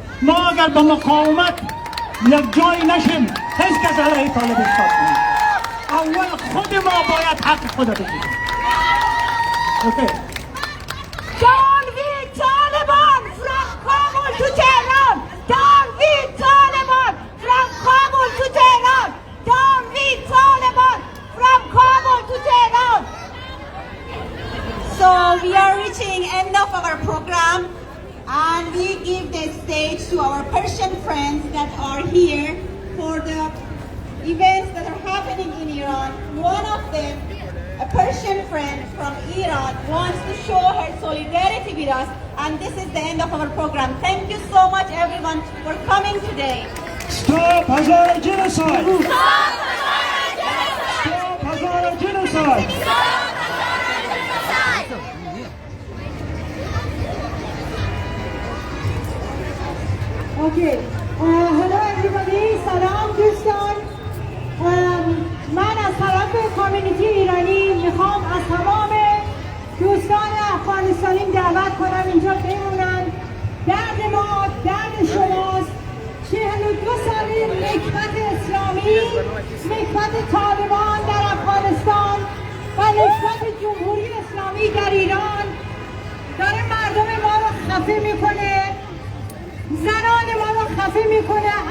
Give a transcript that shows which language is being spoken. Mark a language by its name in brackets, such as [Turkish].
[Persian] ما اگر به مقاومت یک جای نشیم هیچ کس علیه طالب استاد نمیشه. اول خود ما باید حق خود بگیریم. اوکی. [English] Down with Taliban from Kabul to Tehran. Down with Taliban from Kabul to Tehran. Down with Taliban from Kabul to Tehran. So we are reaching end of our program and we give the stage to our Persian friends that are here for the events that are happening in Iran. One of them, a Persian friend from Iran, wants to show her solidarity with us, and this is the end of our program. Thank you so much everyone for coming today. Stop Hazara genocide! Stop Hazara genocide! Stop Hazara genocide! Stop Hazara genocide! Okay. Hello everybody. [Persian] Salam دوستان. من از طرف کامیونیتی ایرانی میخوام از تمام دوستان افغانستانی دعوت کنم اینجا بمونن. درد ما درد شماست. 42 سالی نکبت اسلامی، نکبت طالبان در افغانستان و نکبت جمهوری اسلامی در ایران داره مردم ما رو خفه میکنه، زنان ما رو خفه میکنه.